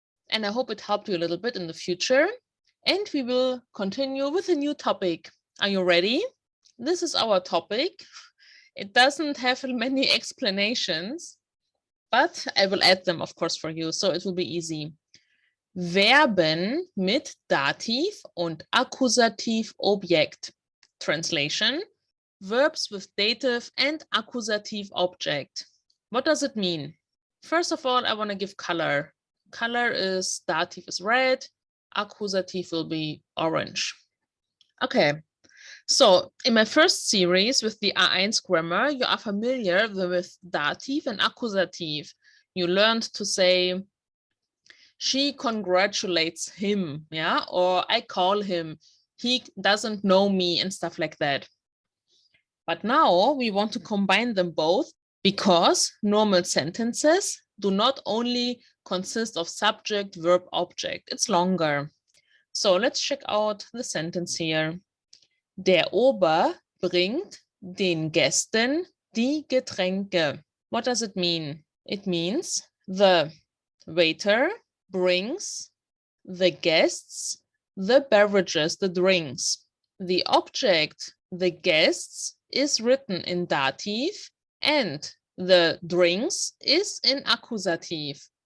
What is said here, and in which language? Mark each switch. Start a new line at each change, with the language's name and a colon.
English: And I hope it helped you a little bit in the future. And we will continue with a new topic. Are you ready? This is our topic. It doesn't have many explanations, but I will add them, of course, for you, so it will be easy.
German: Verben mit Dativ und Akkusativobjekt.
English: Translation: verbs with dative and accusative object. What does it mean? First of all, I want to give color. Color is dative is red, accusative will be orange. Okay, so in my first series with the A1 grammar, you are familiar with dative and accusative. You learned to say, she congratulates him, yeah, or I call him, he doesn't know me, and stuff like that. But now we want to combine them both because normal sentences do not only consist of subject, verb, object. It's longer. So let's check out the sentence here.
German: Der Ober bringt den Gästen die Getränke.
English: What does it mean? It means the waiter brings the guests the beverages, the drinks. The object, the guests, is written in dative and the drinks is in accusative.